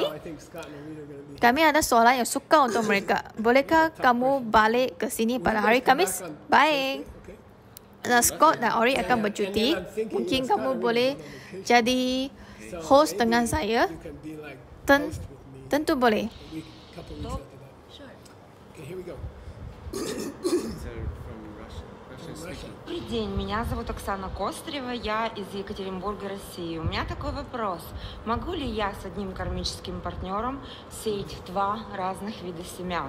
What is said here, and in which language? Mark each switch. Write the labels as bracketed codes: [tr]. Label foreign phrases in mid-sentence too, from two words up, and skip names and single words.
[ms] Kami ada soalan yang suka untuk mereka. Bolehkah kamu balik ke sini pada hari Khamis? Baik. Dan Scott dan Ori akan bercuti. Mungkin kamu boleh jadi host dengan saya. Tentu boleh. [ru] Добрый день, меня зовут Оксана Кострева, я из Екатеринбурга, России. У меня такой вопрос. Могу ли я с одним кармическим партнером сеять 2 разных вида семян?